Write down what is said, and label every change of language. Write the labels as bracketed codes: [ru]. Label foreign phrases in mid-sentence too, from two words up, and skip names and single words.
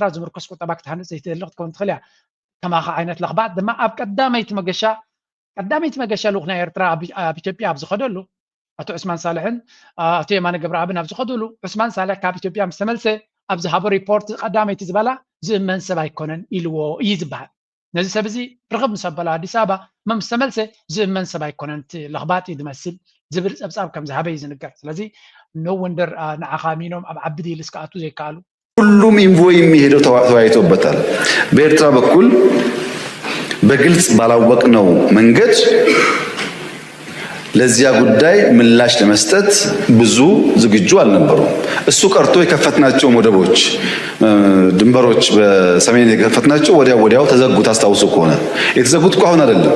[ti] ዝምርኮስ ቁጠባ ክትሃንፅ ዘይትደሊ ክትከውን ትኽእል እያ ከማኸ ዓይነት ለኽባት ድማ ኣብ ቀዳመይቲ መገሻ ልኡኽ ናይ ኤርትራ ኣብ ኢትዮጵያ ኣብ ዝኸደሉ ኣቶ ዑስማን ሳልሕን ኣቶ የማነ ገብረኣብን ኣብ ዝኸደሉ ዑስማን ሳልሕ ካብ ኢትዮጵያ ምስ ተመልሰ ኣብ ዝሃቦ ሪፖርት ቀዳመይቲ ዝበላ ዝእመን ሰብ ኣይኮነን ኢልዎ እዩ ዝበሃል ነዚ ሰብ እዚ ርኽብ ምስ ኣበላ ኣዲስ ኣበባ ምስ ተመልሰ ዝእመን ሰብ ኣይኮነን እቲ ለኽባጥ እዩ ዝመስል ዝብል ፀብፃብ ከም ዝሃበ እዩ ዝንገር ስለዚ [en] no wonder [ti] ንዓኻ ሚኖም ኣብ ዓቢ ዲልስ ክኣቱ ዘይከኣሉ [am] ሁሉም ኢንቮይ የሚሄደው ተወያይቶበታል። በኤርትራ በኩል በግልጽ ባላወቅነው መንገድ ለዚያ ጉዳይ ምላሽ ለመስጠት ብዙ ዝግጁ አልነበሩም። እሱ ቀርቶ የከፈትናቸው ወደቦች ድንበሮች በሰሜን የከፈትናቸው ወዲያው ተዘጉ። ታስታውሱ ከሆነ የተዘጉት እኮ አሁን